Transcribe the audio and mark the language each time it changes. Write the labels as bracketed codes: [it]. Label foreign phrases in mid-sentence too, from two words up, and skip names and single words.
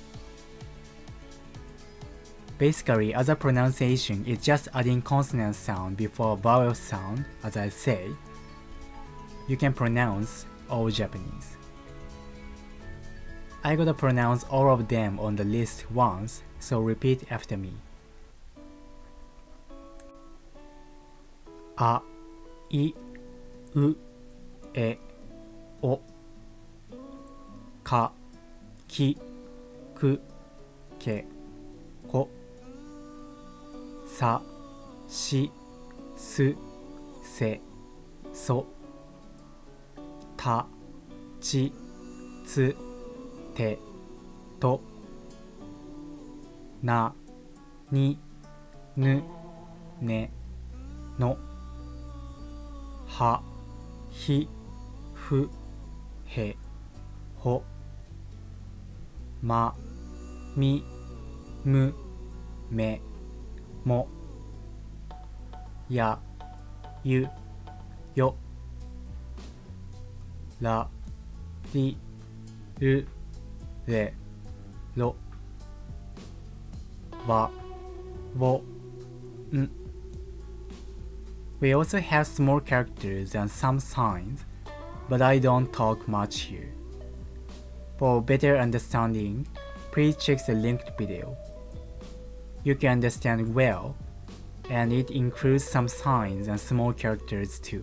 [en] Basically, as a pronunciation, it's just adding consonant sound before vowel sound, as I say. You can pronounce all Japanese. I gotta pronounce all of them on the list once, so repeat after me. [ja] あ、い、う、え、お. か、き、く、け、こ. さ、し、す、せ、そ. た、ち、つ、て、と. な、に、ぬ、ね、の. は、ひ、ふ、へ、ほ. ま、み、む、め、も. や、ゆ、よ. La, り、る、れ、ろ。わ、wo, n. [en] We also have small characters and some signs, but I don't talk much here. For better understanding, please check the linked video. You can understand well, and it includes some signs and small characters too.